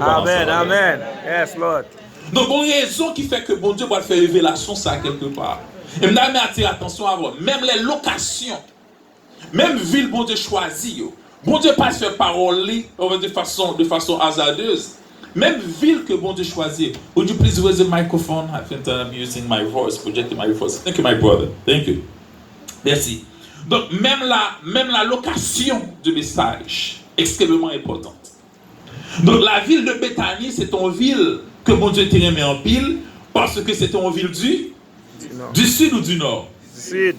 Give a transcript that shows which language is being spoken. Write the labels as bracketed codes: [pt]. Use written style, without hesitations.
[en] Amen, amen. Yes, Lord. [fr] Donc, il y a une raison qui fait que bon Dieu va faire révélation ça quelque part. Et je vais attirer attention à vous. Même les locations, même ville bon Dieu choisit. Bon Dieu pas faire parole de façon hasardeuse. Même ville que bon Dieu choisit. [en] Would you please raise the microphone? I think I'm using my voice, projecting my voice. Thank you, my brother. Thank you. [fr] Merci. Donc, même la location du message, extrêmement importante. Donc, la ville de Bethany, c'est une ville que bon Dieu t'a remis en pile, parce que c'est une ville du sud ou du nord? Sud.